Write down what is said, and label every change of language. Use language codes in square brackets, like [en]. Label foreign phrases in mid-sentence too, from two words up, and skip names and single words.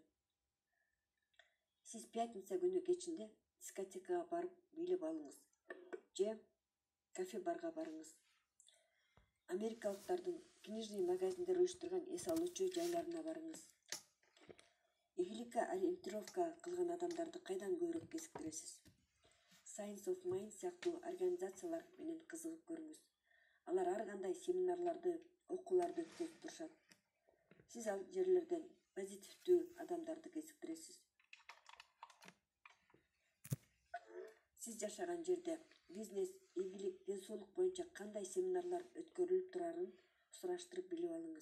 [ky] Сиз пятница күнү кечинде дискотекага барып бийлеп алыңыз же кафе-барга барыңыз. Америкалыктардын [ru] книжный магазиндер [ky] уюштурган эс алуучу жайларына барыңыз. Ийгиликке ориентировка кылган адамдарды кайдан көбүрөөк кезиктиресиз? Science of Mind сыяктуу организациялар менен кызыгып көрүңүз. Алар ар кандай семинарларды, окууларды өткөзүп турушат. Сиз ал жерлерден позитивдүү адамдарды кезиктиресиз. Сиз жашаган жерде бизнес, ийгилик, ден соолук боюнча кандай семинарлар өткөрүлүп турарын сураштырып билип алыңыз.